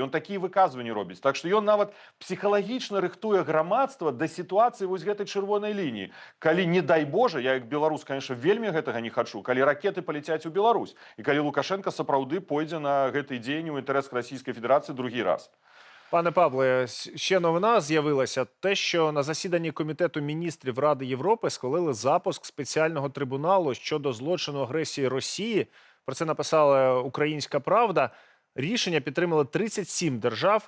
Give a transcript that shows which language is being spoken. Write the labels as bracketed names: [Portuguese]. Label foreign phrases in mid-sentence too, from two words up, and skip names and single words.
[Belarusian] Ён такія выказванні робіць. Так што ён нават псіхалагічна рыхтуе грамадства да сітуацыі вось гэтай чырвонай лініі. Калі, не дай Божа, я як беларус, конечно, вельмі гэтага не хачу, калі ракеты паляцяць у Беларусь, і калі Лукашенко сапраўды пойдзе на гэтай дзеянні ў інтарэсах Расійскай Федэрацыі другі раз. [Ukrainian] Пане Павле, ще новина з'явилася. Те, що на засіданні Комітету міністрів Ради Європи схвалили запуск спеціального трибуналу щодо злочину агресії Росії. Про це написала «Українська правда». Рішення підтримали 37 держав.